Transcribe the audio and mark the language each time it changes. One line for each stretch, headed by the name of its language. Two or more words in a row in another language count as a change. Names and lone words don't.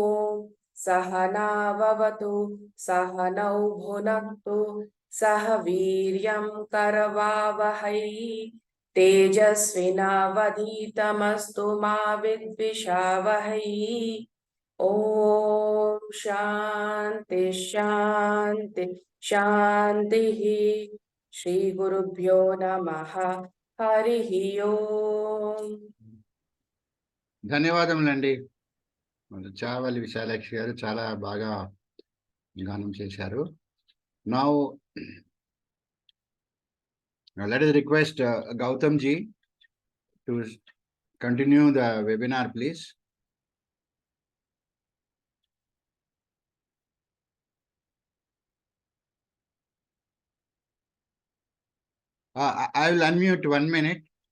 Sanskrit: सहनाववतु सहनौ भुनक्तु सह वीर्यं करवावहै तेजस्विनावधीतमस्तु मा विद्विषावहै ॐ शान्ति शान्ति शान्तिः श्रीगुरुभ्यो नमः हरिः ओम्
Telugu: ధన్యవాదములండి. చావలి విశాలాక్షి గారు చాలా బాగా గానం చేశారు.
English: Now let us request Gautham ji to continue the webinar, please. I will unmute 1 minute.